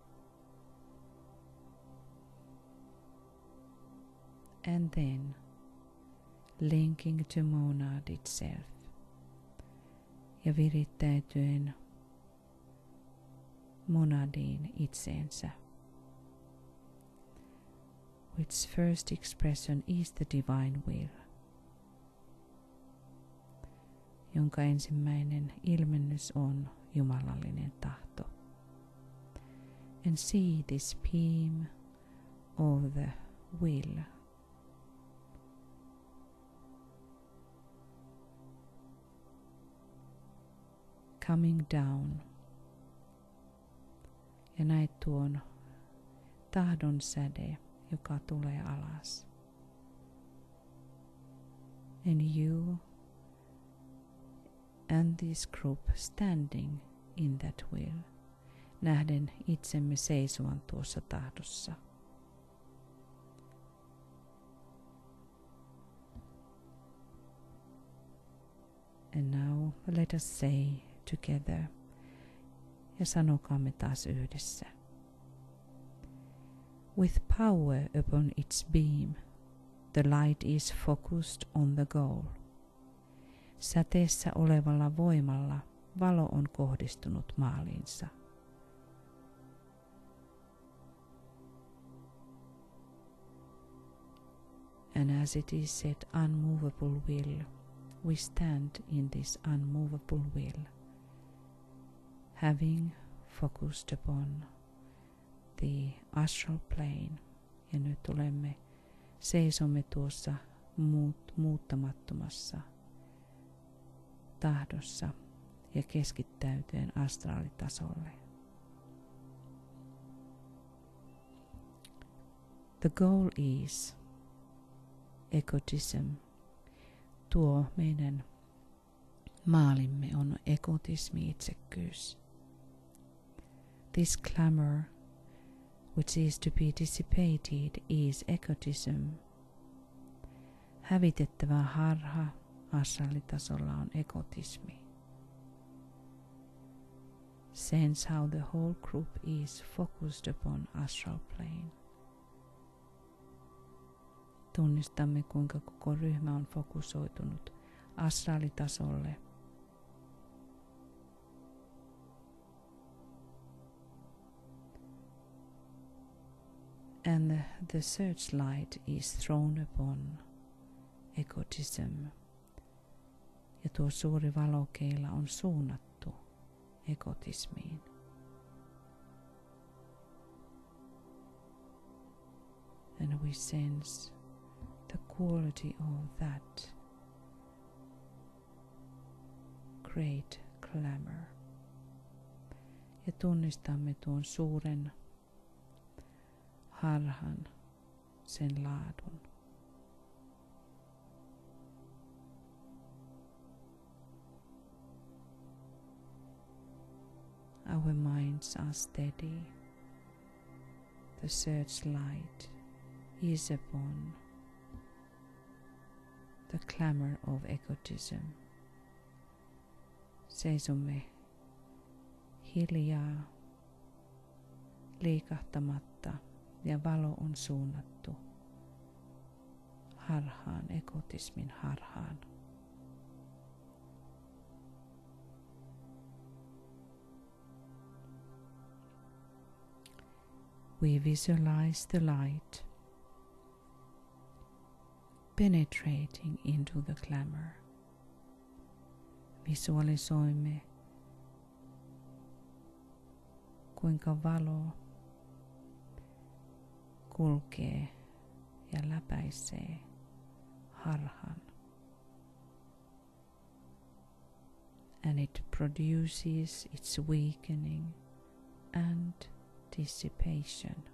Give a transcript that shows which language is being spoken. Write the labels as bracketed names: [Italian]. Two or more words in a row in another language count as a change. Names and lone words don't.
[English] And then, linking to monad itself. [Finnish] Ja virittäytyen monadiin itseensä. [English] Which first expression is the divine will. [Finnish] Jonka ensimmäinen ilmennys on jumalallinen tahto. [English] And see this beam of the will coming down. [Finnish] Ja näet tuon tahdon säde, joka tulee alas. [English] And you and this group standing in that will, [Finnish] nähden itsemme seisovan tuossa tahdossa. [English] And now let us say together, [Finnish] ja sanokaamme taas yhdessä. [English] With power upon its beam, the light is focused on the goal. [Finnish] Säteessä olevalla voimalla valo on kohdistunut maaliinsa. [English] And as it is said, unmovable will, we stand in this unmovable will, having focused upon the astral plane. [Finnish] Ja nyt seisomme tuossa muuttamattomassa tahdossa ja keskittäytyen astraalitasolle. [English] The goal is egotism. [Finnish] Tuo meidän maalimme on egotismi, itsekkyys. [English] This glamour, which is to be dissipated, is egotism. [Finnish] Hävitettävä harha astraalitasolla on egotismi. [English] Sense how the whole group is focused upon astral plane. [Finnish] Tunnistamme, kuinka koko ryhmä on fokusoitunut astraalitasolle. [English] And the searchlight is thrown upon egotism. [Finnish] Ja tuo suuri valokeila on suunnattu egotismiin. [English] And we sense the quality of that great glamour. [Finnish] Ja tunnistamme tuon suuren harhan, sen laadun. [English] Our minds are steady. The searchlight is upon the glamour of egotism. [Finnish] Seisomme hiljaa, liikahtamatta, ja valo on suunnattu harhaan, egotismin harhaan. [English] We visualize the light penetrating into the glamour. [Finnish] Visualisoimme, kuinka valo kulkee ja läpäisee harhan. [English] And it produces its weakening and dissipation.